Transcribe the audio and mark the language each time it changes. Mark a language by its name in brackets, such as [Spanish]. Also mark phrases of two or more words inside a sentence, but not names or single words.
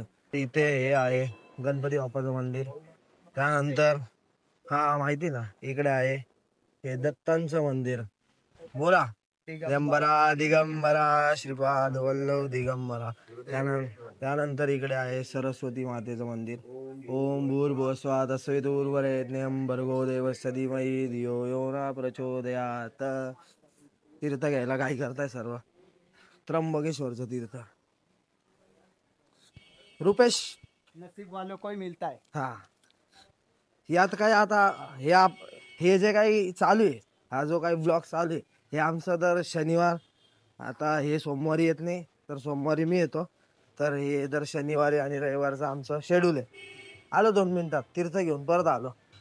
[Marathi] इथे हे आहे गणपती बाप्पाचं मंदिर. त्यानंतर हा माहिती ना, इकडे आहे हे दत्तांचं मंदिर. बोला, दिगंबरा दिगंबरा श्रीपाद वल्लभ दिगंबरा. त्यानंतर इकडे आहे सरस्वती मातेचं मंदिर. [Sanskrit] ओम भूर्भुवस्सुवः तत्सवितुर्वरेण्यं भर्गो देवस्य धीमहि धियो यो न प्रचोदयात्. [Marathi] तीर्थ घ्यायला काय करताय सर्व? त्र्यंबकेश्वरचं तीर्थ. रुपेश, [Hindi] नसीब वालों को ही मिलता है. [Marathi] हा यात काय आता हे जे काही चालू आहे, हा जो काही ब्लॉग चालू आहे, हे आमचं दर शनिवार. आता हे सोमवारी येत नाही तर सोमवारी मी येतो. तर हे दर शनिवारी आणि रविवारचं आमचं शेड्यूल आहे. आलो 2 मिनिटात तीर्थ घेऊन परत आलो.